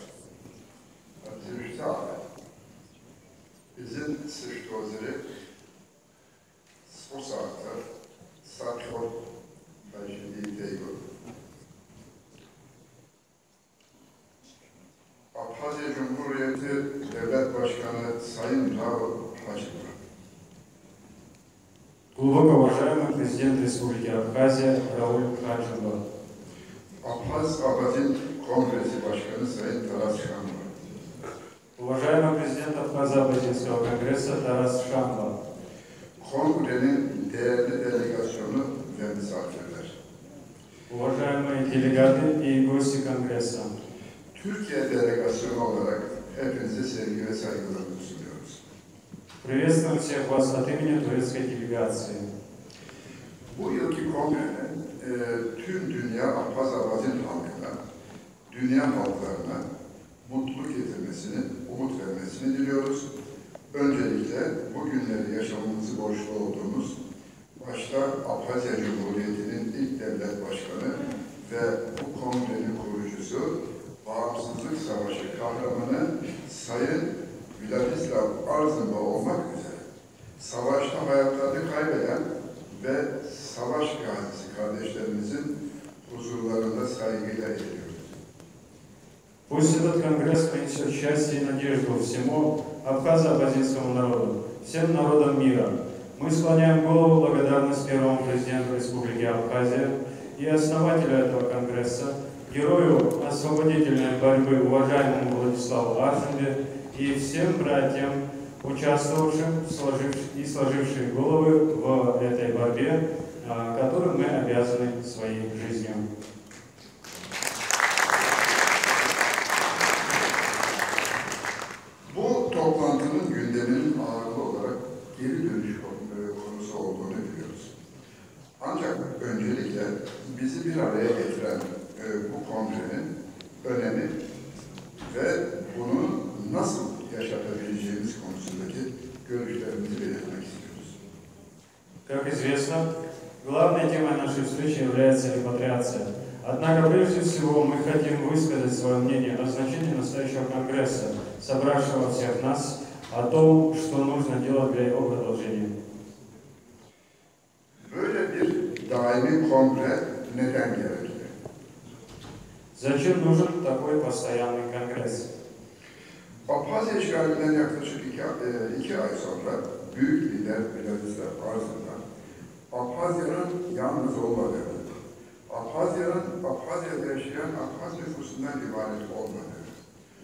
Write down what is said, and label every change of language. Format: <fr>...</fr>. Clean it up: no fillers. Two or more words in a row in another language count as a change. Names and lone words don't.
<tr>Hatırlıkta bizim sıçtozları o saatte Sarkor Bajidiydi. Abhazya Cumhuriyeti Devlet Başkanı Sayın Raul Hacı'dır.</tr> <ru>Глубоко уважаемый президент Республики Абхазия Рауль Хачинба.</ru> <tr>Abhazya Kongresi Başkanı Sayın Taras Şanlı.</tr> <ru>Уважаемый президент Абхазо-Абхазинского конгресса Тарас Шамба.</ru> <tr>Kongrenin değerli delegasyonu ve misafirler.</tr> <ru>Уважаемые делегаты и гости конгресса.</ru> <tr>Türkiye delegasyonu olarak hepinize sevgi ve saygılarımızı sunuyoruz.</tr> <ru>Приветствуем всех вас от имени турецкой делегации.</ru> <tr>Bu yılki kongrenin tüm dünya Abhaz-Abhazin halkına, dünya halklarına mutluluk getirmesini, umut vermesini diliyoruz. Öncelikle bu günleri yaşamamızı borçlu olduğumuz, başta Abhazya Cumhuriyeti'nin ilk devlet başkanı ve bu kongrenin kurucusu, Bağımsızlık Savaşı kahramanı Sayın Vladislav Arzumba olmak üzere, savaşta hayatlarını kaybeden ve savaş gazisi kardeşlerimizin huzurlarında saygıyla eğiliyoruz.</tr> <ru>Пусть этот конгресс принесет счастье и надежду всему абхазо-абхазинскому народу, всем народам мира. Мы склоняем голову в благодарность первому президенту Республики Абхазия и основателю этого конгресса, герою освободительной борьбы уважаемому Владиславу Арзумбе и всем братьям, участвовавшим и сложившим головы в этой борьбе, которым мы обязаны своей жизнью.</ru> <tr>Bu toplantının gündeminin ağırlığı olarak geri dönüş konusu olduğunu biliyoruz. Ancak öncelikle bizi bir araya getiren bu kongrenin önemi ve bunu nasıl yaşatabileceğimiz konusundaki görüşlerimizi belirtmek istiyoruz.</tr> <ru>Как известно, главной темой нашей встречи является репатриация. Однако прежде всего мы хотим высказать свое мнение о значении настоящего конгресса, собравшего всех нас, о том, что нужно делать для его продолжения.</ru> <tr>Böyle bir daimi kongre neden gerekli?</tr> <ru>Зачем нужен такой постоянный конгресс?</ru> <tr>Abhazya işgalinden yaklaşık iki ay sonra büyük lider Vladislav Arzumba, Abhazya'nın yalnız olmadığını, Abhazya'da yaşayan Abhaz nüfusundan ibaret olmadığını,</tr>